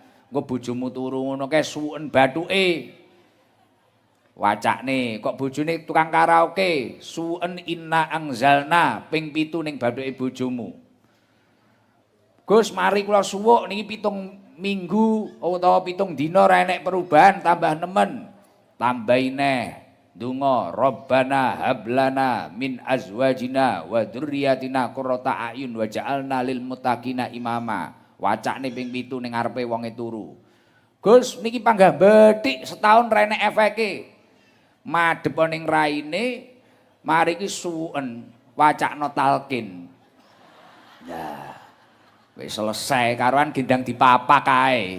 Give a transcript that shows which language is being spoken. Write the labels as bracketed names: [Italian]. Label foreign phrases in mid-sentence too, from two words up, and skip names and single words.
[Javanese] Engko bojomu turu ngono kae suwen bathuke. Wacakne kok bojone tukang karaoke, suwen [Arabic] إنا أنزلنا [Javanese] ping 7 ning bathuke bojomu. Gus mari kula suwuk niki 7 minggu utawa 7 dina ora enek perubahan tambah nemen. Tambahi neh donga [Arabic] ربنا هب لنا من أزواجنا وذرياتنا قرة أعين واجعلنا للمتقين إماما. [Javanese] Wacakne ping 7 ning ngarepe wonge turu. Gus niki panggah bethik setahun ra enek efeke. Madhep ning raine mari ki suwen wacakno talqin. Nah, wis selesai karuan gendang dipapak kae.